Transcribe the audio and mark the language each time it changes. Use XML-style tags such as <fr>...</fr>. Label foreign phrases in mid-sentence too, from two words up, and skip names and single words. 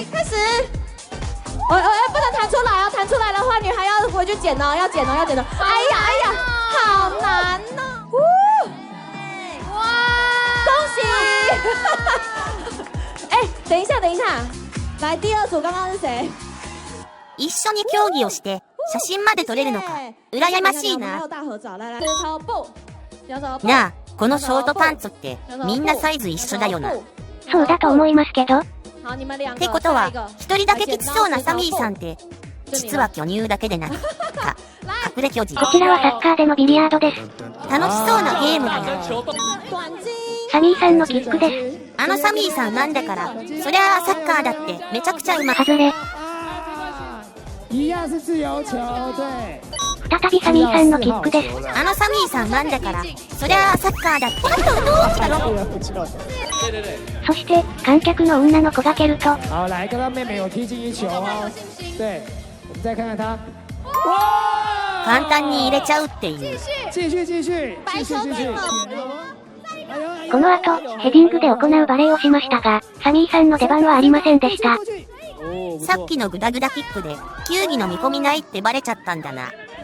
<zh>开始，不能弹出来哦，弹出来的话，女孩要回去捡哦，要捡哦，要捡哦。哎呀，好难哦！哇，恭喜！哎，等一下，来第二组，刚刚是谁？</zh> <ja>一緒に競技をして写真まで撮れるのか羨ましいな。なあ、このショートパンツってみんなサイズ一緒だよな。そうだと思いますけど。ってことは一人だけきつそうなサミーさんって実は巨乳だけでなく隠れ巨人。こちらはサッカーでのビリヤードです。楽しそうなゲームだな。サミーさんのキックです。あのサミーさんなんだから、そりゃあサッカーだってめちゃくちゃうまい。外れ。</ja> <zh>一样是自由球，对。</zh> <ja>再びサミーさんのキックです。あのサミーさんなんだから、そりゃあサッカーだって。そして、観客の女の子が蹴ると。</ja> <zh>好，来，刚刚妹妹有踢进一球哦。对，我们再看看她。</zh> <ja>簡単に入れちゃうっていう。</ja> <zh>继续。</zh> <ja>この後、ヘディングで行うバレーをしましたが、サミーさんの出番はありませんでした。さっきのグダグダキックで、球技の見込みないってバレちゃったんだな。</ja>